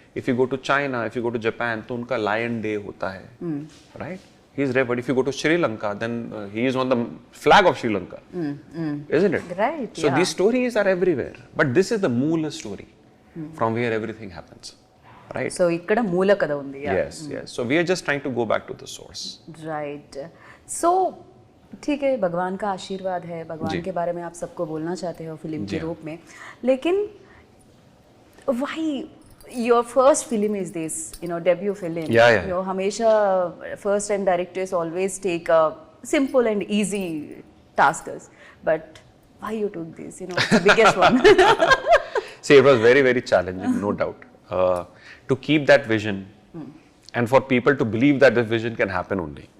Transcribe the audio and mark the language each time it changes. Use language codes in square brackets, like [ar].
[en] If you go to China, if you go to Japan, [hi] तो उनका [en] Lion Day होता है. Right. He is revered. If you go to Sri Lanka, then he is on the flag of Sri Lanka, isn't it? Right. So these stories are everywhere, but this is the Moola story, from where everything happens, right? [te] So ikkada moola kada undi. [en] Yes, yes. So we are just trying to go back to the source. Right. [hi] So ठीक है, भगवान का आशीर्वाद है, भगवान के बारे में आप सबको बोलना चाहते हो फिल्म के रूप में, लेकिन [en] why your first film is this, debut film. [hi] Yeah. हमेशा [en] first time directors always take a simple and easy tasks, but why you took this, it's the biggest one. See, it was very, very challenging, no doubt, to keep that vision and for people to believe that this vision can happen only.